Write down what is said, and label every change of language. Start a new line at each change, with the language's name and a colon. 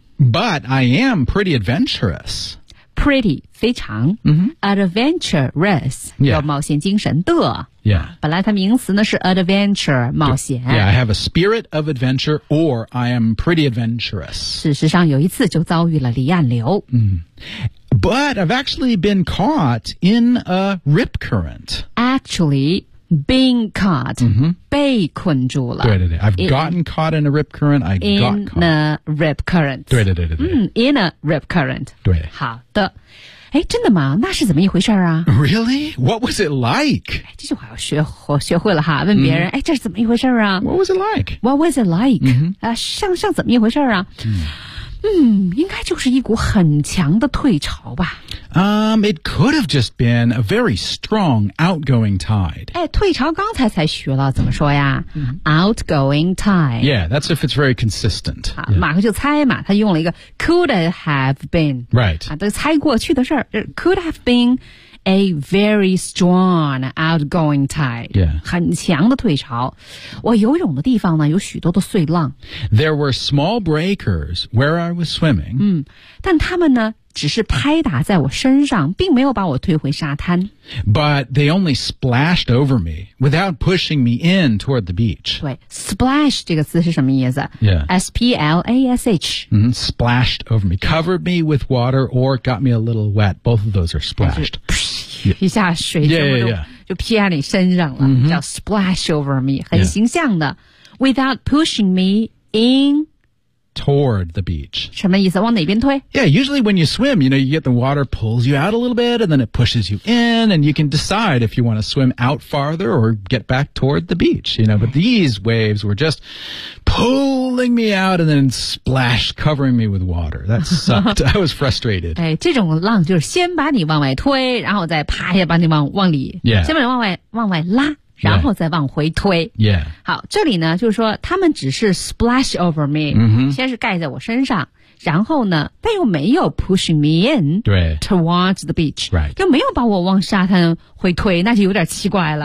English: But I am pretty adventurous.
Chinese: Pretty, 非常。 Mm-hmm. Adventurous, 有冒险精神的。
English: Yeah.
Chinese: 本来它名词呢是 adventure, 冒险。
English: Yeah, I have a spirit of adventure or I am pretty adventurous.
Chinese: 事实上有一次就遭遇了离岸流。
English: But I've actually been caught in a rip current. Actually, been caught,、 mm-hmm.
Chinese: 被困住了。对对对
English: I've gotten caught in a rip current, I got caught. In a rip current.
Chinese: 对对对对对。
English: In a rip current.
Chinese: 对。好的。哎，真的吗？那是怎么一回事啊
English: ？Really? What was it like?
Chinese: 这句话要学会了哈，问别人，哎，这是怎么一回事啊
English: ？What was it like? What was it like?、 Mm-hmm.
Chinese: 像怎么一回事啊？Mm. 应该就是一股很强的退潮吧。
English: It could have just been a very strong outgoing tide.
Chinese: 哎，退潮刚才学了怎么说呀、？
English: Outgoing tide. Yeah, that's if it's very consistent.、
Chinese: 马克就猜嘛，他用了一个
English: could have been. Right.
Chinese: 都猜过去的事儿
English: ，could have been a very strong outgoing tide. Yeah.
Chinese: 很强的退潮。我游泳的地方呢，有许多的碎浪。
English: There were small breakers where I was swimming.
Chinese: 但他们呢？只是拍打在我身上，并没有把我推回沙滩。
English: But they only splashed over me without pushing me in toward the beach.
Chinese: 对 ，splash 这个词是什么意思
English: ？Yeah，splash. Splashed over me, covered me with water, or got me a little wet. Both of those are splashed.
Chinese: 一下水全部就披在你身上了， mm-hmm. 叫
English: splash over me，
Chinese: 很形象的。
English: Yeah. Without pushing me in. Toward the beach.
Chinese: 什么意思？往哪边推？
English: Yeah, usually when you swim, you know, you get the water pulls you out a little bit, and then it pushes you in, and you can decide if you want to swim out farther or get back toward the beach, you know. But these waves were just pulling me out and then splash, covering me with water. That sucked. I was frustrated.
Chinese: 哎，这种浪就是先把你往外推，然后再啪一把你往里，
English: yeah.
Chinese: 先把你往外拉。然后再往回推。
English: Yeah.
Chinese: 好，这里呢，就是说他们只是
English: splash over me，、 mm-hmm.
Chinese: 先是盖在我身上，然后呢，但又没有
English: push me in towards the beach，
Chinese: 又没有把我往沙滩回推，那就有点奇怪了，